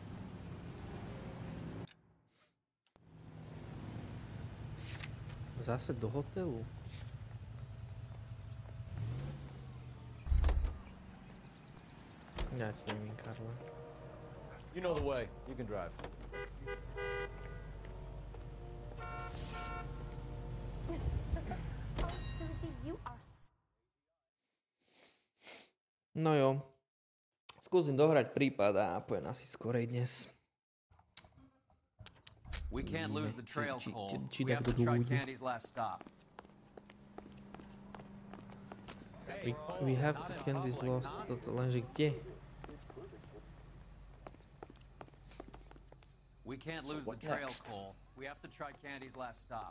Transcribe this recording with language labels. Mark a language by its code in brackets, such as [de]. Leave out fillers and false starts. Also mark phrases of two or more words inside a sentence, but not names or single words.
[cs] Zase do hotelu. Já ti nevím, Karla. [en] You know the way. You can drive. [cs] No jo. [sk] Skúsim dohrať prípad a pojem asi skorej dnes. [en] We can't lose the trail, Cole. [sk] či [en] We have to [sk] takto [en] try [sk] bude. [en] Candy's last stop. We have to Candy's lost, [sk] toto, lenže kde? [en] We can't lose the trail, Cole. We have to try Candy's last stop.